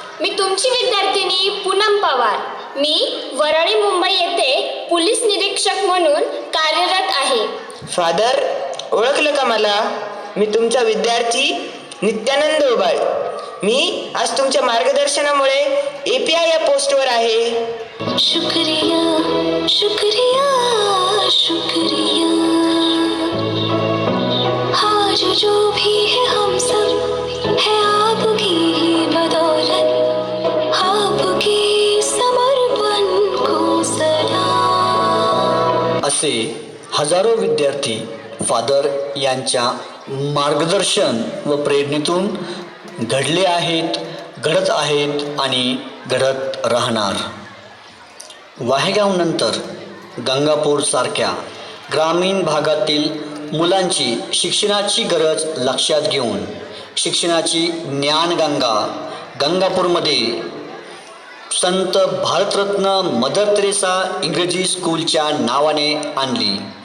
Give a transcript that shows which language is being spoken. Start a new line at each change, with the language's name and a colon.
Marathi: मी तुमची विद्यार्थिनी पूनम पवार. मी वरळी मुंबई येथे पोलीस निरीक्षक म्हणून कार्यरत आहे. फादर, ओळखलं का मला? मी तुमचा विद्यार्थी नित्यानंद उबाळ. मी आज तुमच्या मार्गदर्शनामुळे API या पोस्टवर आहे.
Hindi: शुक्रिया शुक्रिया शुक्रिया, आज जो भी है हम सब है आपकी ही बदौलत, आपकी समर्पण को सलाम.
Marathi: असे हजारो विद्यार्थी फादर यांच्या मार्गदर्शन व प्रेरणेतून घडले आहेत, घडत आहेत आणि घडत राहणार. वाहेगावनंतर गंगापूरसारख्या ग्रामीण भागातील मुलांची शिक्षणाची गरज लक्षात घेऊन शिक्षणाची ज्ञानगंगा गंगापूरमध्ये संत भारतरत्न मदर तेरेसा इंग्रजी स्कूलच्या नावाने आणली.